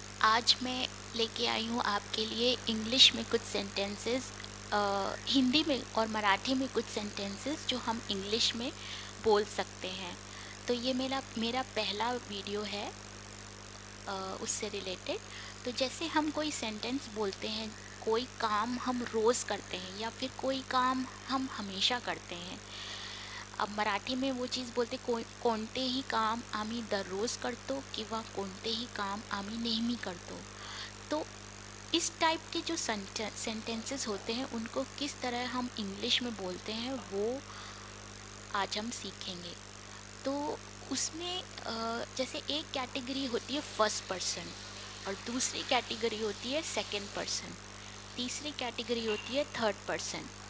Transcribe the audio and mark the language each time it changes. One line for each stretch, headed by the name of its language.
Hindi: आज मैं लेके आई हूँ आपके लिए इंग्लिश में कुछ सेंटेंसेस, हिंदी में और मराठी में कुछ सेंटेंसेस जो हम इंग्लिश में बोल सकते हैं। तो ये मेरा मेरा पहला वीडियो है उससे रिलेटेड। तो जैसे हम कोई सेंटेंस बोलते हैं, कोई काम हम रोज़ करते हैं या फिर कोई काम हम हमेशा करते हैं। अब मराठी में वो चीज़ बोलते
Marathi: कोणतेही काम आम्ही दररोज करतो किंवा कोणतेही काम आम्ही नेहमी करतो।
Hindi: तो इस टाइप के जो सेंटेंसेस होते हैं उनको किस तरह हम इंग्लिश में बोलते हैं वो आज हम सीखेंगे। तो उसमें जैसे एक कैटेगरी होती है फर्स्ट पर्सन, और दूसरी कैटेगरी होती है सेकंड पर्सन, तीसरी कैटेगरी होती है थर्ड पर्सन।